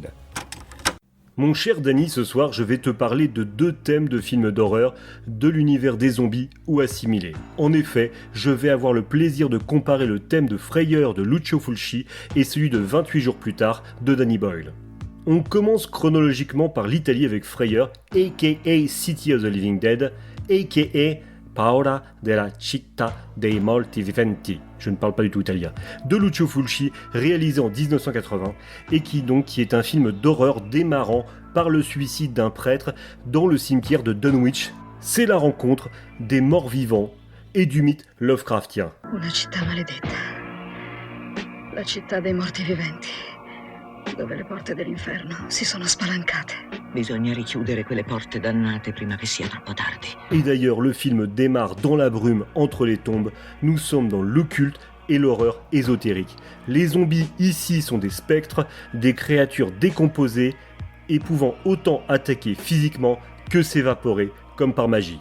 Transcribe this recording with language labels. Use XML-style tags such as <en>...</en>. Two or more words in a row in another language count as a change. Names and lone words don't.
<fr>Mon cher Danny, ce soir, je vais te parler de 2 thèmes de films d'horreur de l'univers des zombies ou assimilés. En effet, je vais avoir le plaisir de comparer le thème de Frayeur de Lucio Fulci et celui de 28 jours plus tard de Danny Boyle. On commence chronologiquement par l'Italie avec Frayeur, a.k.a. City of the Living Dead, a.k.a. Paura della città dei morti viventi, je ne parle pas du tout italien, de Lucio Fulci, réalisé en 1980, et qui est un film d'horreur démarrant par le suicide d'un prêtre dans le cimetière de Dunwich. C'est la rencontre des morts vivants et du mythe Lovecraftien.</fr> <it>Una città maledetta, la città dei morti viventi, dove le porte dell'inferno si sono spalancate. Bisogna richiudere quelle porte dannate prima che sia troppo tardi.</it> <fr>Et d'ailleurs, le film démarre dans la brume entre les tombes. Nous sommes dans l'occulte et l'horreur ésotérique. Les zombies ici sont des spectres, des créatures décomposées et pouvant autant attaquer physiquement que s'évaporer comme par magie.</fr>